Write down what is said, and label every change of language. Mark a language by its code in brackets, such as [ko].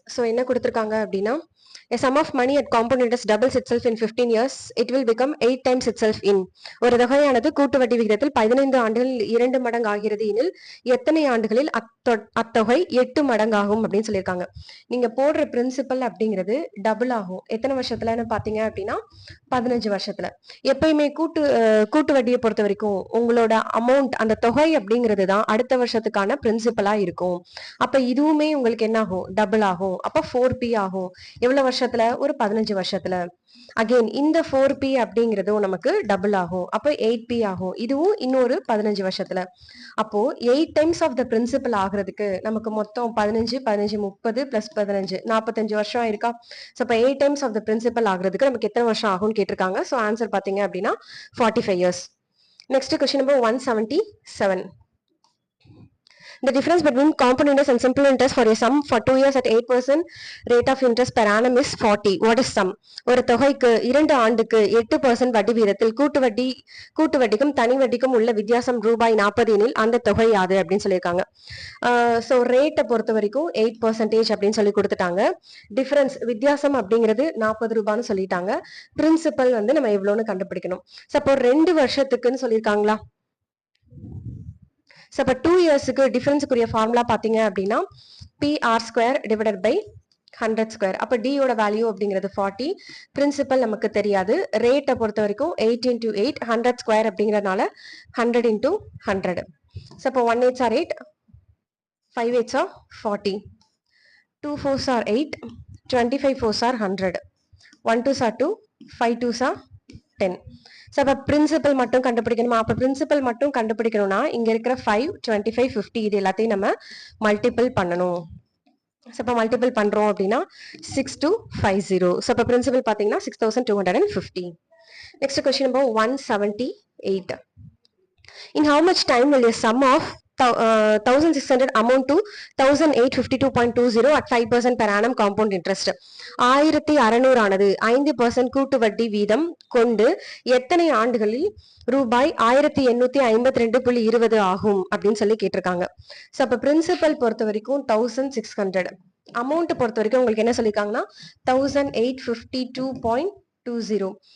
[ta] So என்ன கொடுத்துருக்காங்க அப்படின்னா [en] a sum of money at compound interest doubles itself in 15 years, it will become 8 times itself in. [ta] ஒரு தொகையானது கூட்டு வட்டி விகிதத்தில் 15 ஆண்டுகளில் 2 மடங்கு ஆகிறது எனில் எத்தனை ஆண்டுகளில் அத்தொகை 8 மடங்காகும் அப்படின்னு சொல்லியிருக்காங்க. நீங்க போடுற பிரின்சிபல் அப்படிங்கிறது டபுள் ஆகும். எத்தனை வருஷத்துலன்னு பாத்தீங்க அப்படின்னா 15 வருஷத்துல. எப்பயுமே கூட்டு வட்டியை பொறுத்த வரைக்கும் உங்களோட அமௌண்ட் அந்த தொகை அப்படிங்கிறது தான் அடுத்த வருஷத்துக்கான பிரின்சிபலா இருக்கும். அப்ப இதுவுமே உங்களுக்கு என்ன ஆகும்? டபுள் ஆகும். அப்ப 4p ஆகும். எவ்வளவு வருஷத்துல? ஒரு 15 வருஷத்துல. அகைன் இந்த 4p அப்படிங்கிறதும் நமக்கு டபுள் ஆகும். அப்போ 8p ஆகும். இதுவும் இன்னொரு 15 வருஷத்துல. அப்போ 8 டைம்ஸ் ஆஃப் த பிரின்சிபல் ஆகுறதுக்கு நமக்கு மொத்தம் 15 15 30 பிளஸ் 15 45 வருஷம் இருக்கா? ஸோ இப்போ 8 டைம்ஸ் ஆஃப் த பிரின்சிபல் ஆகுறதுக்கு நமக்கு எத்தனை வருஷம் ஆகும்னு கேட்டிருக்காங்க. ஸோ ஆன்சர் பாத்தீங்க அப்படின்னா 45 years. Next question number 177. [en] The difference between compound interest and simple interest for a sum for 2 years at 8% rate of interest per annum is 40. What is sum? [ta] ஒரு தொகைக்கு 2 ஆண்டுக்கு 8% வட்டி வீதத்தில் கூட்டு வட்டிக்கும் தனி வட்டிக்கும் உள்ள வித்தியாசம் ரூபாய் 40 எனில் அந்த தொகை யாது அப்படின்னு சொல்லியிருக்காங்க. ஸோ ரேட்டை பொறுத்த வரைக்கும் 8% அப்படின்னு சொல்லி கொடுத்துட்டாங்க. டிஃபரன்ஸ் வித்தியாசம் அப்படிங்கிறது 40 ரூபான்னு சொல்லிட்டாங்க. பிரின்சிபல் வந்து நம்ம எவ்வளோன்னு கண்டுபிடிக்கணும். சப்போ 2 வருஷத்துக்குன்னு சொல்லியிருக்காங்களா? ஸோ இப்போ 2 இயர்ஸுக்கு டிஃபரன்ஸுக்குரிய ஃபார்முலா பார்த்தீங்க அப்படின்னா PR² டிவைடட் பை 100 ஸ்கொயர். அப்போ டியோட வேல்யூ அப்படிங்கிறது 40. பிரின்சிபல் நமக்கு தெரியாது. ரேட்டை பொறுத்த வரைக்கும் 8 × 8 100 ஸ்கொயர் அப்படிங்கிறதுனால 100 × 100. ஸோ இப்போ [en] 1 8s are 8, 5 8s are 40, 2 4s are 8, 25 4s are 100, 1 2s are 2, 5 2s are 10. [ta] So அப்போ பிரின்சிபல் மட்டும் கண்டுபிடிக்கணுமா? அப்போ பிரின்சிபல் மட்டும் கண்டுபிடிக்கணும்னா இங்க இருக்கிற 5 25 50 இது எல்லாத்தையும் நம்ம மல்டிபிள் பண்ணணும். ஸோ இப்போ மல்டிபிள் பண்றோம் அப்படின்னா 6250. ஸோ இப்போ பிரின்சிபல் பார்த்தீங்கன்னா 6250. Next question number 178. [en] In how much time will a sum of 1600 amount to 1852.20 at 5% per annum compound interest? [ta] 1600 ஆனது 5% கூட்டு வட்டி வீதம் கொண்டு எத்தனை ஆண்டுகளில் ரூபாய் 1852.20 ஆகும் அப்படின்னு சொல்லி கேட்டிருக்காங்க. ஸோ அப்ப பிரின்சிபல் பொறுத்த வரைக்கும் 1600, அமௌண்ட் பொறுத்த வரைக்கும் உங்களுக்கு என்ன சொல்லியிருக்காங்கன்னா 1852.20.